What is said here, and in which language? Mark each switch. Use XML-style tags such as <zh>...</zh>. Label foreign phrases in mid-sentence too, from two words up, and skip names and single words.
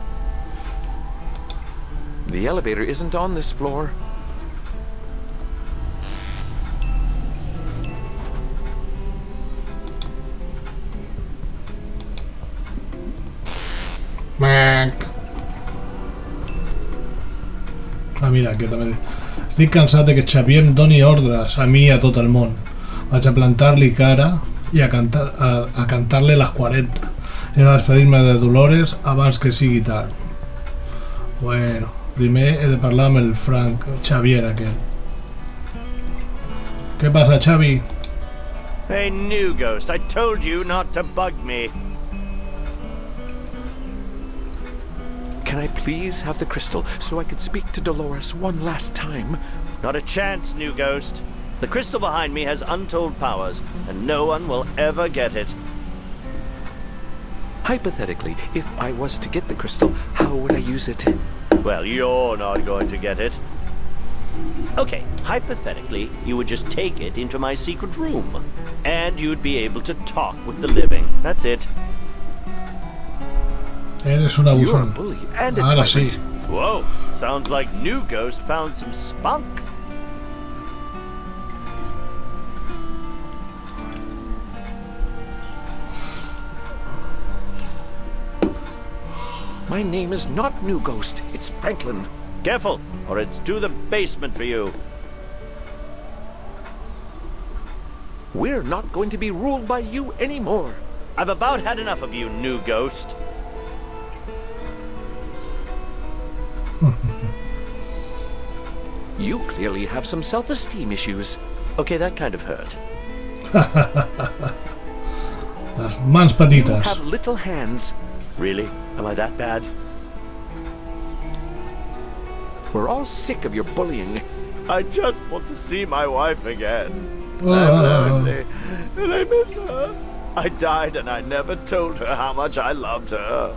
<en>The elevator isn't on this floor.</en> <ca>Mira, que també... Estic cansat de que Xavier em doni ordres a mi i a tot el món. Vaig a plantar-li cara i a cantar-li les 40. He de despedir-me de Dolores abans que sigui tard. Bueno, primer he de parlar amb el Xavier aquell. Què passa, Xavi?</ca> <en>Hey, new ghost, I told you not to bug me. Can I please have the crystal so I could speak to Dolores one last time? Not a chance, new ghost. The crystal behind me has untold powers, and no one will ever get it. Hypothetically, if I was to get the crystal, how would I use it? Well, you're not going to get it. Okay, hypothetically, you would just take it into my secret room, and you'd be able to talk with the living. That's it.</en> <es>Eres un abusón. Ahora sí.</es> <en>Whoa, sounds like New Ghost found some spunk. My name is not New Ghost, it's Franklin. Careful, or it's to the basement for you. We're not going to be ruled by you anymore. I've about had enough of you, New Ghost. You clearly have some self-esteem issues. Okay, that kind of hurt.</en> <ca>Las mans petites.</ca> <en>You have little hands. Really? Am I that bad? We're all sick of your bullying. I just want to see my wife again. I'm lonely, and I miss her. I died and I never told her how much I loved her.</en>